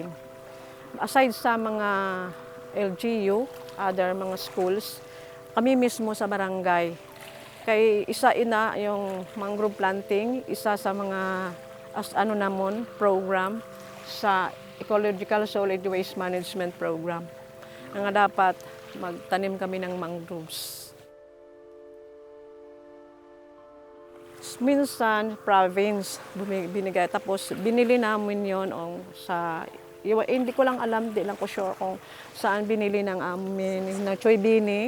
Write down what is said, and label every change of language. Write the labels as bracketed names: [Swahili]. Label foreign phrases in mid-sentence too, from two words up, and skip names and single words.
[Hiligaynon] Aside sa mga LGU, other mga schools, kami mismo sa barangay kay isa ina yung [English] mangrove planting, [Hiligaynon] isa sa mga namon program sa Ecological Solid Waste Management Program. [Filipino] Nga dapat magtanim kami ng mangroves. Minsan, province binigay. Tapos, binili namin yon hindi ko lang alam, di lang ko sure kung saan binili ng amin, ng Choy Bini.